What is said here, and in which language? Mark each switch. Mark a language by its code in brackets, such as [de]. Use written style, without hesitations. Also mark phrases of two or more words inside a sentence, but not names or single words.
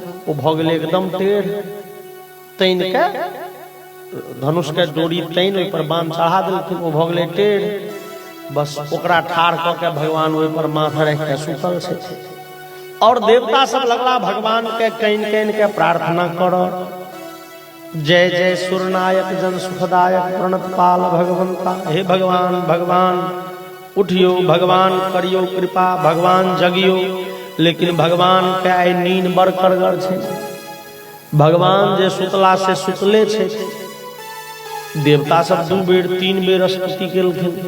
[mai] ओ भ गेलै एकदम टेढ़, तैन के धनुष के डोरी तैन ओइ पर बाण चढ़ा देलखिन, ओ भ गेलै टेढ़। बस ओकरा ठाड़ क के भगवान ओइ पर माथा रख के सुतल छै। और देवता सब लगला भगवान के कैन कैन के प्रार्थना करो, [awa] जय जय सुरनायक जन सुखदायक प्रणत पाल भगवंता। [mai] हे भगवान, भगवान उठियो, भगवान करियो कृपा, भगवान जगियो। लेकिन भगवान के आइ नींद बड़ करगर छै। भगवान जे सुतला से सुतले छै। देवता सब 2 बेर 3 बेर स्तुति केलखिन।